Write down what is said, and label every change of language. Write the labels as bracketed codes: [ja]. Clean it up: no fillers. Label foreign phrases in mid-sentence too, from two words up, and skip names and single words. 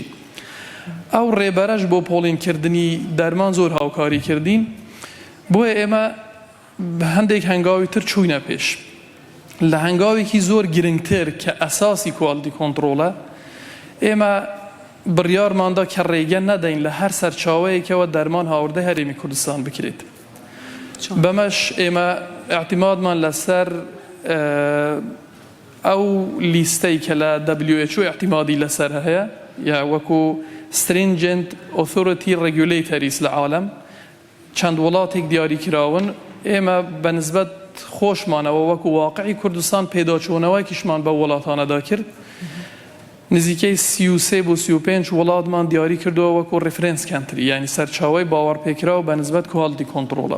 [ckb] ئەو ڕێبەرەش بۆ پۆڵینکردنی دەرمان زۆر هاوکاری کردین بۆیە ئێمە هەندێک هەنگاوی تر چووینە پێش لە هەنگاوێکی زۆر گرنگتر کە ئەساسی [en] quality control [ckb] ئێمە بڕیارماندا کە ڕێگە نەدەین لە هەر سەرچاوەیەکەوە دەرمان هاوردە هەرێمی کوردستان بکرێت. بەمەش ئێمە اعتیمادمان لەسەر ئەو لیستەی کە لە WHO اعتیمادی لەسەر هەیە یا وەکو [en] stringent authority regulatories [ckb] لە عالم چەند وڵاتێک دیاریکراون ئێمە بەنسبەت خۆشمانەوە وەکو واقعی کوردستان پێداچوونەوەیکیشمان بە وڵاتانەدا کرد نزیکەی 33 بۆ 35 وڵاتمان دیاری کردەوە وەکو [en] reference country [ckb] یعنی سەرچاوەی باوەڕپێکراوە بەنسبەت [en] quality control.